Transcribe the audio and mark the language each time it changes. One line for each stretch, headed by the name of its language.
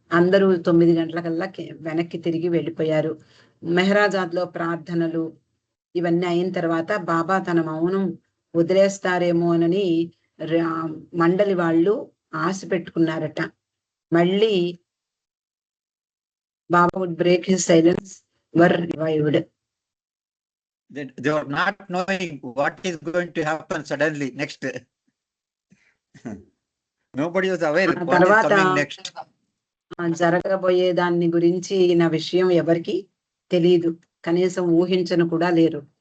Telugu: అందరూ 9 గంటలకల్లా వెనక్కి తిరిగి వెళ్ళిపోయారు. మెహరాజాద్ లో ప్రార్థనలు ఇవన్నీ అయిన తర్వాత బాబా తన మౌనం వదిలేస్తారేమోనని మండలి వాళ్ళు ఆశ పెట్టుకున్నారట.
English: మళ్ళీ Baba would break his silence, were revived. They were not knowing what is going to happen suddenly next. Nobody was aware what is coming next.
Telugu: జరగబోయే దాన్ని గురించి నా విషయం ఎవరికి తెలియదు, కనీసం ఊహించను కూడా లేరు.